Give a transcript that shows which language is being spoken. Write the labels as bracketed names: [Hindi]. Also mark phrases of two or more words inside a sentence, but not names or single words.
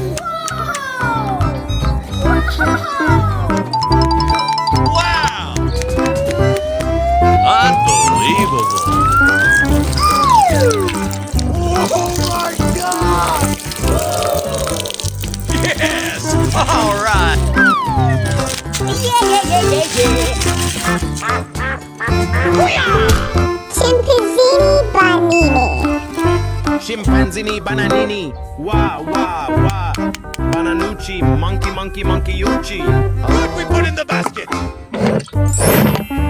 [English] Wow! Unbelievable! Oh my God! Yes! All right! Chimpazini Bannini. Chimpazini Bananini. Wah, wah, wah. Bananucci, monkey, monkey, monkey, ucci. Good, we put in the basket!